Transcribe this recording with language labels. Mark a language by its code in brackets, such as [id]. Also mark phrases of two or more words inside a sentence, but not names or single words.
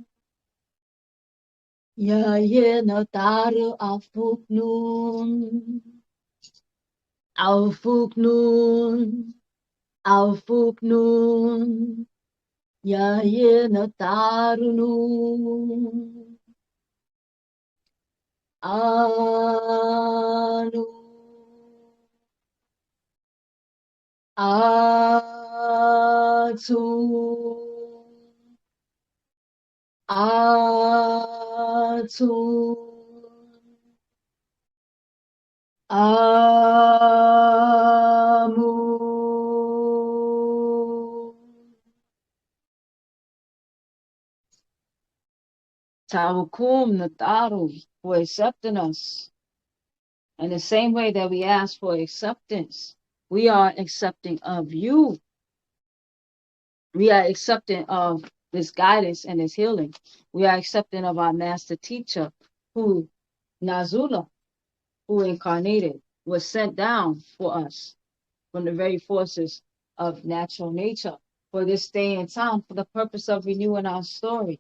[en] ya ye nataru aufuknu aufuknu aufuknu ya ye natarunu anu atu atu amu Tawakum Nataru for accepting us. In the same way that we ask for acceptance, we are accepting of you. We are accepting of this guidance and this healing. We are accepting of our master teacher, who Nazula, who incarnated, was sent down for us from the very forces of natural nature for this day and time for the purpose of renewing our story.